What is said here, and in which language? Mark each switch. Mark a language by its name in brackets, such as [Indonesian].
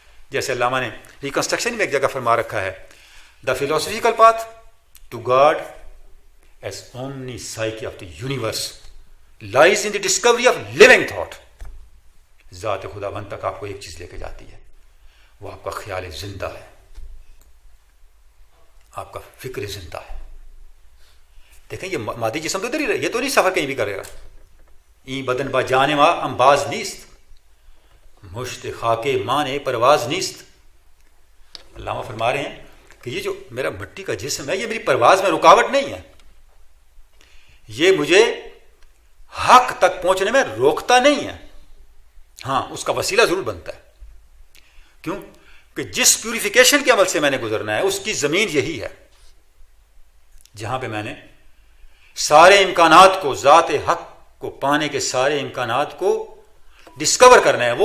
[Urdu] جیسے علامہ نے ریکنسٹرکشن میں ایک جگہ فرما رکھا ہے, [English] The philosophical path to God as omni psyche of the universe لائز in the discovery of living thought. [Urdu] ذات خدا بند تک آپ کو ایک چیز لے کے جاتی ہے, وہ آپ کا خیال زندہ ہے, آپ کا فکر زندہ ہے. دیکھیں یہ مادی جسم تو ادھر ہی رہے, یہ تو نہیں سفر کہیں بھی کرے گا. [Persian] این بدن با جانے ما امباز نیست, مشت خاکے مانے پرواز نیست. [Urdu] علامہ فرما رہے ہیں کہ یہ جو میرا مٹی کا جسم ہے یہ میری پرواز میں رکاوٹ نہیں ہے, یہ مجھے حق تک پہنچنے میں روکتا نہیں ہے. ہاں, اس کا وسیلہ ضرور بنتا ہے. کیوں کہ جس پیوریفیکیشن کے عمل سے میں نے گزرنا ہے اس کی زمین یہی ہے جہاں پہ میں نے سارے امکانات کو, ذات حق کو پانے کے سارے امکانات کو ڈسکور کرنا ہے.